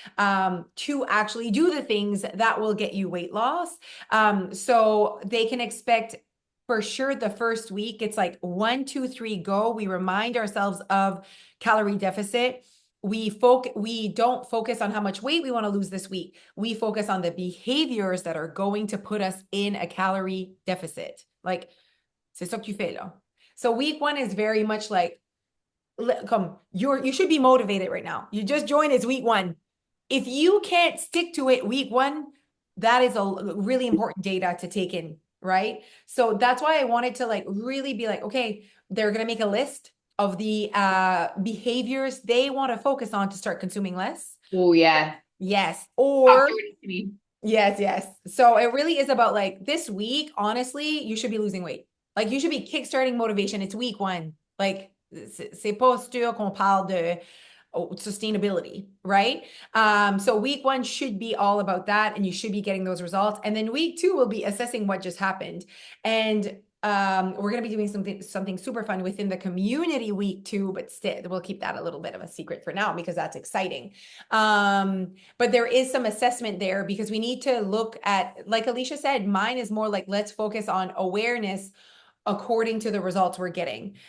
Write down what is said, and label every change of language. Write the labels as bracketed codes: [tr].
[en] to actually do the things that will get you weight loss so they can expect for sure the first week it's like 1 2 3 go we remind ourselves of calorie deficit. We don't focus on how much weight we want to lose this week. We focus on the behaviors that are going to put us in a calorie deficit. [fr] Like, c'est ça que tu fais là. [en] So week one is very much like, come, you should be motivated right now. You just joined, it's week one. If you can't stick to it week one, that is a really important data to take in, right? So that's why I wanted to like really be like, okay, they're gonna make a list of the behaviors they want to focus on to start consuming less. Oh, yeah. Yes. Top Or priority to me. yes, yes. So it really is about like this week, honestly, you should be losing weight. Like you should be kickstarting motivation. It's week one. [fr] Like c'est pas sûr qu'on parle de sustainability, right? [en] So week one should be all about that, and you should be getting those results. And then week two will be assessing what just happened. And we're going to be doing something super fun within the community week two, but still we'll keep that a little bit of a secret for now because that's exciting. But there is some assessment there because we need to look at, like Alicia said, mine is more like let's focus on awareness according to the results we're getting.